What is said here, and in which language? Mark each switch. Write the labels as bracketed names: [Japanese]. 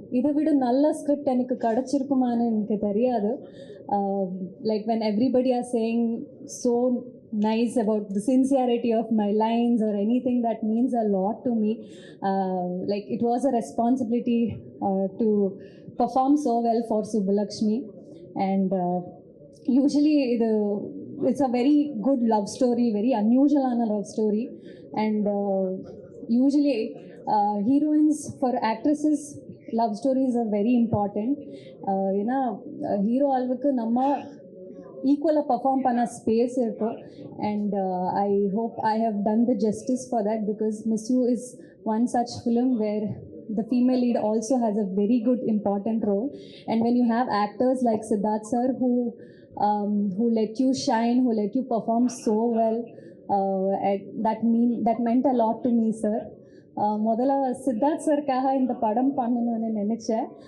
[Tamil] இதை விட நல்ல ஸ்கிரிப்ட் எனக்கு கிடச்சிருக்குமான்னு எனக்கு தெரியாது. [English] Like when everybody are saying so nice about the sincerity of my lines or anything, that means a lot to me. Like it was a responsibility to perform so well for Subbulakshmi. And usually it's a very good love story, very unusual love story. And usually heroines for actresses love stories are very important. [Tamil] ஏன்னா hero அளவுக்கு நம்ம ஈக்குவலாக perform பண்ண space இருக்கும். [English] And I hope I have done the justice for that, because Miss You is one such film where the female lead also has a very good important role. And when you have actors like Siddharth sir who let you shine, who let you perform so well, that meant a lot to me, sir. [Tamil] முதல்ல சித்தார்த் சருக்காக இந்த படம் பண்ணணும்னு நினச்சேன்.